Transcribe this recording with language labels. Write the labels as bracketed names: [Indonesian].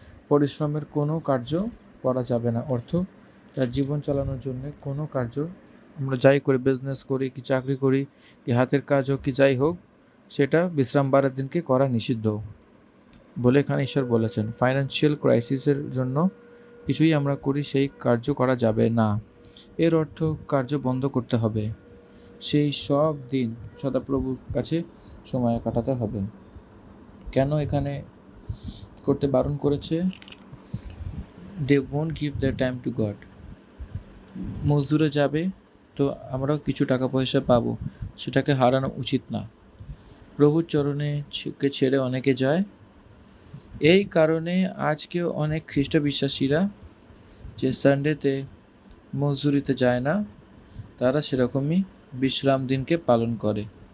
[Bangla] পরিশ্রমের কোনো কার্য করা যাবে না, অর্থ তার জীবন চালানোর জন্য কোনো কার্য আমরা যাই করি, বিজনেস করি কি চাকরি করি কি হাতের কাজ হোক কি যাই হোক, সেটা বিশ্রামবারের দিনকে করা নিষিদ্ধ বলে এখানে ঈশ্বর বলেছেন। ফাইন্যান্সিয়াল ক্রাইসিসের জন্য কিছুই আমরা করি সেই কার্য করা যাবে না, এর অর্থ কার্য বন্ধ করতে হবে। সেই সব দিন সদাপ্রভুর কাছে সময় কাটাতে হবে। কেন এখানে করতে বারণ করেছে? [English] they won't give their time to God. [Bangla] মজদুরে যাবে তো আমরাও কিছু টাকা পয়সা পাবো, সেটাকে হারানো উচিত না। প্রভুর চরণে ছেড়ে অনেকে যায়, এই কারণে আজকেও অনেক খ্রিস্ট বিশ্বাসীরা যে সানডেতে মজদুরিতে যায় না, তারা সেরকমই বিশ্রাম দিনকে পালন করে।